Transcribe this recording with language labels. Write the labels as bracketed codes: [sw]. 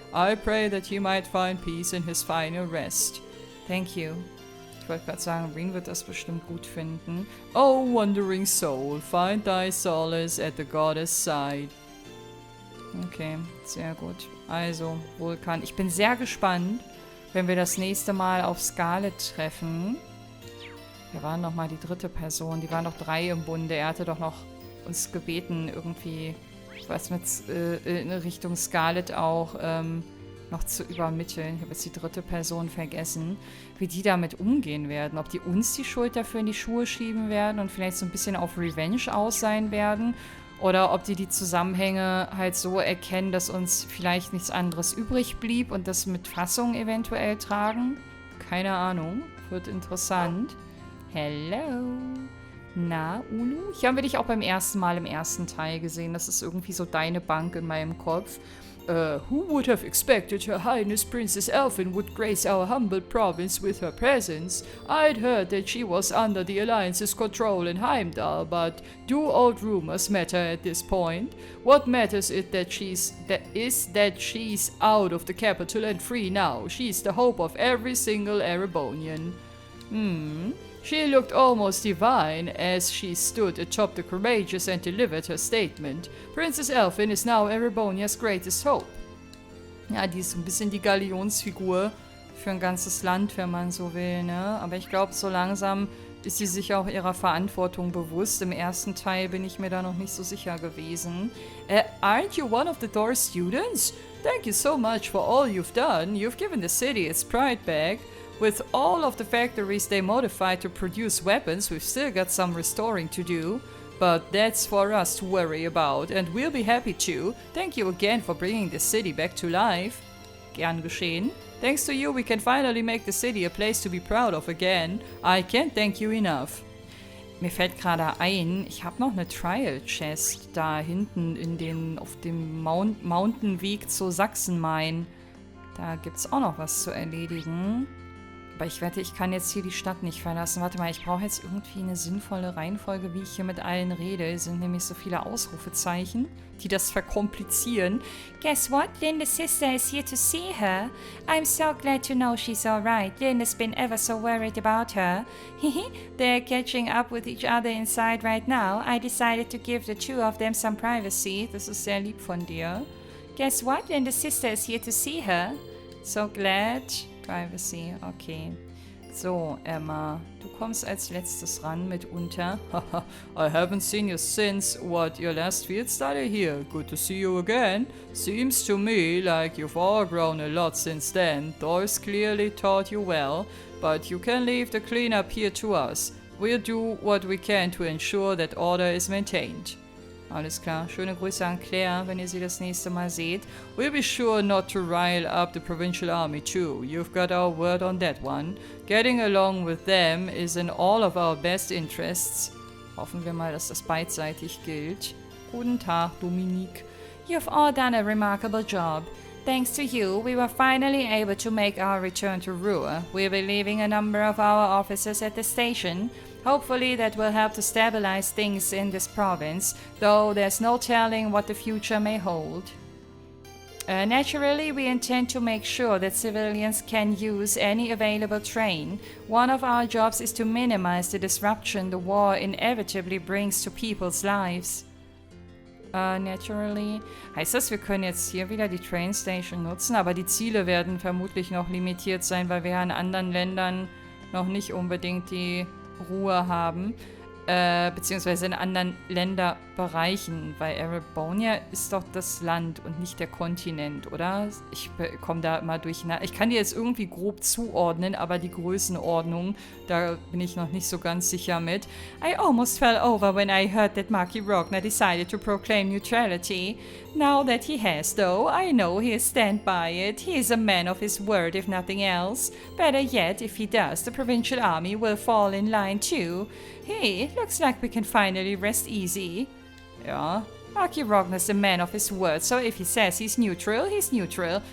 [en] I pray that he might find peace in his final rest. Thank you. [de] Ich wollte gerade sagen, Ring wird das bestimmt gut finden. [en] Oh, wandering soul, find thy solace at the goddess side. [de] Okay, sehr gut. Also, Vulkan. Ich bin sehr gespannt, wenn wir das nächste Mal auf Scarlet treffen. Wer war nochmal die dritte Person? Die waren noch 3 im Bunde. Er hatte doch noch uns gebeten, irgendwie was mit in Richtung Scarlet auch noch zu übermitteln. Ich habe jetzt die dritte Person vergessen, wie die damit umgehen werden. Ob die uns die Schuld dafür in die Schuhe schieben werden und vielleicht so ein bisschen auf Revenge aus sein werden. Oder ob die Zusammenhänge halt so erkennen, dass uns vielleicht nichts anderes übrig blieb und das mit Fassung eventuell tragen. Keine Ahnung. Wird interessant. Hello. Na, Ulu? Hier haben wir dich auch beim ersten Mal im ersten Teil gesehen. Das ist irgendwie so deine Bank in meinem Kopf. [en] Who would have expected Her Highness Princess Elfin would grace our humble province with her presence? I'd heard that she was under the Alliance's control in Heimdall, but do old rumors matter at this point? What matters is that she's out of the capital and free now. She's the hope of every single Erebonian. She looked almost divine as she stood atop the Courageous and delivered her statement. Princess Elfin is now Erebonia's greatest hope. [de] Ja, die ist so ein bisschen die Galionsfigur für ein ganzes Land, wenn man so will, ne? Aber ich glaube, so langsam ist sie sich auch ihrer Verantwortung bewusst. Im ersten Teil bin ich mir da noch nicht so sicher gewesen. [en] Aren't you one of the Doors students? Thank you so much for all you've done. You've given the city its pride back. With all of the factories they modified to produce weapons, we've still got some restoring to do. But that's for us to worry about, and we'll be happy to. Thank you again for bringing the city back to life. [de] Gern geschehen. [en] Thanks to you, we can finally make the city a place to be proud of again. I can't thank you enough. [de] Mir fällt gerade ein, ich habe noch eine Trial Chest da hinten auf dem Mountainweg zu Sachsenmain. Da gibt's auch noch was zu erledigen. Aber ich wette, ich kann jetzt hier die Stadt nicht verlassen. Warte mal, ich brauche jetzt irgendwie eine sinnvolle Reihenfolge, wie ich hier mit allen rede. Es sind nämlich so viele Ausrufezeichen, die das verkomplizieren. [en] Guess what? Linda's sister is here to see her. I'm so glad to know she's alright. Linda's been ever so worried about her. They're catching up with each other inside right now. I decided to give the two of them some privacy. [de] Das ist sehr lieb von dir. [en] Guess what? Linda's sister is here to see her. So glad. Privacy, okay. [de] So, Emma, du kommst als letztes ran mitunter. [en] I haven't seen you since, your last field study here. Good to see you again. Seems to me like you've all grown a lot since then. Doris clearly taught you well, but you can leave the cleanup here to us. We'll do what we can to ensure that order is maintained. [de] Alles klar. Schöne Grüße an Claire, wenn ihr sie das nächste Mal seht. [en] We'll be sure not to rile up the provincial army too. You've got our word on that one. Getting along with them is in all of our best interests. [de] Hoffen wir mal, dass das beidseitig gilt. Guten Tag, Dominique. [en] You've all done a remarkable job. Thanks to you, we were finally able to make our return to Ruhr. We'll be leaving a number of our officers at the station. Hopefully that will help to stabilize things in this province, though there's no telling what the future may hold. Naturally, we intend to make sure that civilians can use any available train. One of our jobs is to minimize the disruption the war inevitably brings to people's lives. naturally. [de] Heißt das, wir können jetzt hier wieder die Train Station nutzen, aber die Ziele werden vermutlich noch limitiert sein, weil wir ja in anderen Ländern noch nicht unbedingt die Ruhe haben. Beziehungsweise in anderen Länderbereichen, weil Erebonia ist doch das Land und nicht der Kontinent, oder? Ich komme da immer durcheinander. Ich kann die jetzt irgendwie grob zuordnen, aber die Größenordnung, da bin ich noch nicht so ganz sicher mit. [en] I almost fell over when I heard that Marky Rogner decided to proclaim neutrality. Now that he has, though, I know he'll stand by it. He is a man of his word, if nothing else. Better yet, if he does, the provincial army will fall in line too. Hey, looks like we can finally rest easy. Ja, Marky Rogner's a man of his word, so if he says he's neutral, he's neutral.